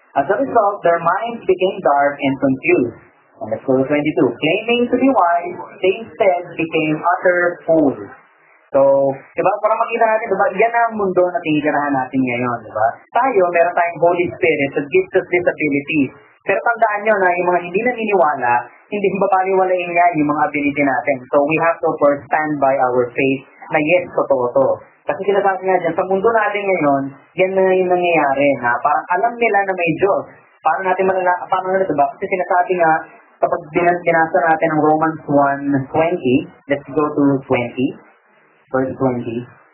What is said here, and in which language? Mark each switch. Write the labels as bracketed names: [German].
[English] As a result, their minds became dark and confused. And let's go to 22. Claiming to be wise, they instead became utter fools. [Filipino] So, diba, para makita natin, diba, yan ang mundo na tinitirahan natin ngayon, diba? Tayo, meron tayong [English] Holy Spirit that gives us this ability. [Filipino] Pero tandaan nyo na yung mga hindi naniniwala, hindi mapaniwalain nga yung mga ability natin. [English] So we have to first stand by our faith na yes, [Filipino] totoo to. Kasi sinasabi nga dyan, sa mundo natin ngayon, yan na yung nangyayari na parang alam nila na may Diyos. Paano natin paano na diba? Kasi sinasabi nga, kapag binasa natin ang Romans 1:20, [English] let's go to 20, verse 20.